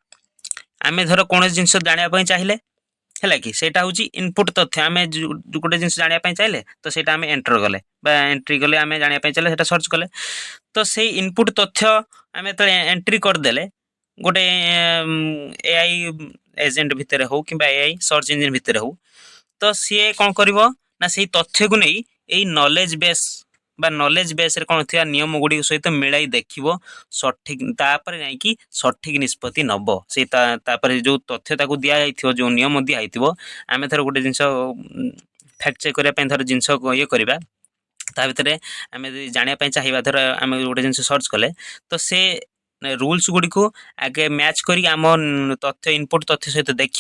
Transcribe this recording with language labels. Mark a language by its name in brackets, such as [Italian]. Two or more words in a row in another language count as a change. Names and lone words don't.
[Odia] ଆମେ ଧର କୌଣସି ଜିନିଷ ଜାଣିବା ପାଇଁ ଚାହିଁଲେ ହେଲା କି ସେଇଟା ହେଉଛି ଇନପୁଟ୍ ତଥ୍ୟ ଆମେ ଗୋଟେ ଜିନିଷ ଜାଣିବା ପାଇଁ ଚାହିଁଲେ ତ ସେଇଟା ଆମେ ଏଣ୍ଟର କଲେ ବା ଏଣ୍ଟ୍ରି କଲେ ଆମେ ଜାଣିବା ପାଇଁ ଚାହିଁଲେ ସେଇଟା ସର୍ଚ୍ଚ କଲେ ତ ସେଇ ଇନପୁଟ୍ ତଥ୍ୟ ଆମେ ଯେତେବେଳେ ଏଣ୍ଟ୍ରି କରିଦେଲେ ଗୋଟେ [English] AI agent [Odia] ଭିତରେ ହଉ କିମ୍ବା [English] AI search engine [Odia] ଭିତରେ ହଉ ତ ସିଏ କ'ଣ କରିବ ନା ସେଇ ତଥ୍ୟକୁ ନେଇ ଏଇ [English] knowledge base [Odia] বা [English] knowledge baseରେ [Odia] କ'ଣ ଥିବା ନିୟମ ଗୁଡ଼ିକ ସହିତ ମିଳାଇ ଦେଖିବ ସଠିକ୍ ତାପରେ ଯାଇକି ସଠିକ୍ ନିଷ୍ପତ୍ତି ନେବ ସେଇ ତାପରେ ଯେଉଁ ତଥ୍ୟ ତାକୁ ଦିଆଯାଇଥିବ ଯେଉଁ ନିୟମ ଦିଆଯାଇଥିବ ଆମେ ଧର ଗୋଟେ ଜିନିଷ [English] fact check [Odia] କରିବା ପାଇଁ ଧର ଜିନିଷ ଇଏ କରିବା ତା ଭିତରେ ଆମେ ଯଦି ଜାଣିବା ପାଇଁ ଚାହିଁବା ଧର ଆମେ ଗୋଟେ ଜିନିଷ ସର୍ଚ୍ଚ କଲେ ତ ସେ ରୁଲ୍ସ ଗୁଡ଼ିକୁ ଆଗେ ମ୍ୟାଚ୍ କରି ଆମ ତଥ୍ୟ ଇନପୁଟ୍ ତଥ୍ୟ ସହିତ ଦେଖିବ